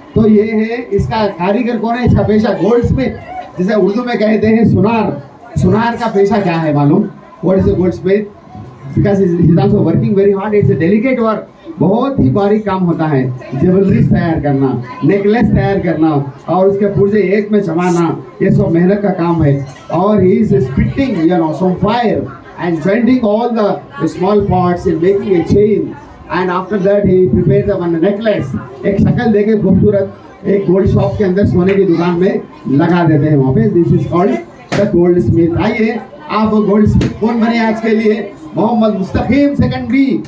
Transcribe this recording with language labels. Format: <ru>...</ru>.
<hi>तो ये है इसका कारीगर कौन है? इसका पेशा गोल्ड स्मिथ, जिसे उर्दू में कहते हैं सुनार का पेशा क्या है मालूम?</hi> <en>What is a goldsmith? Because he is also working very hard. It's a delicate work.</en> <hi>बहुत ही बारीक काम होता है। ज्वेलरीज तैयार करना, नेकलेस तैयार करना और उसके पुर्जे एक में जमाना, ये सब मेहनत का काम है।</hi> <en>और he is spitting some fire and bending all the small parts in making a chain, and after that he prepared the one necklace.</en> <hi>एक शक्ल देके खूबसूरत एक गोल्ड शॉप के अंदर सोने की दुकान में लगा देते हैं वहाँ पे।</hi> <en>This is called the goldsmith.</en> <hi>आइए आप गोल्ड स्मिथ कौन बने आज के लिए? मोहम्मद मुस्तकीम सेकंड बी।</hi>